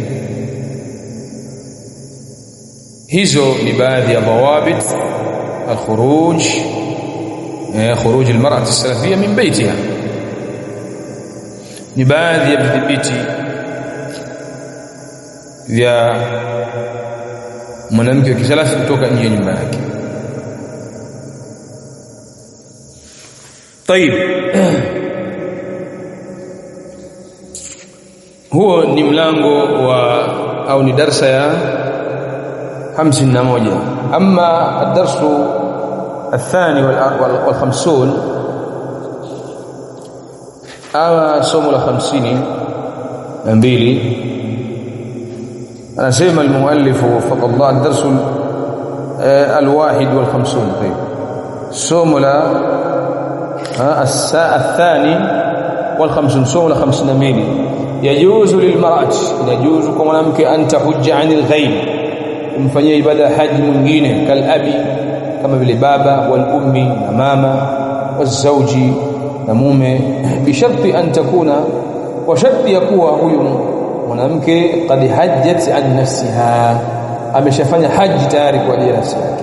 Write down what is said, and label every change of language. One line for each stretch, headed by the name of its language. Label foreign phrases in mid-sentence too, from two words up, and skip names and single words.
Swahili: Hizo ni baadhi ya
Arabic: ضوابط الخروج خروج المرأة السلفية من بيتها,
Swahili: ni baadhi ya vidhibiti vya mwanamke wa kisalafi kutoka nje ya nyumba yake. طيب huo ni mlango wa au ni darasa ya 51.
Arabic: أما الدرس الثاني وال50 أو
Swahili: somo la 52 anasema
Arabic: المؤلف وفق الله الدرس 51.
Swahili: طيب somo la
Arabic: الثاني وال50
Swahili: somo la 52.
Arabic: يجوز للمرأة, يجوز
Swahili: kwa mwanamke
Arabic: أن تحج عن الغير,
Swahili: kumfanyia ibada haji mwingine, kalabi, kama vile baba,
Arabic: والأم,
Swahili: na mama, wazauji, na mume,
Arabic: بشرط أن تكون,
Swahili: kwa sharti ya kuwa huyu mwanamke
Arabic: قد حجت عن نفسها,
Swahili: ameshafanya haji tayari kwa ajili ya nafsi yake.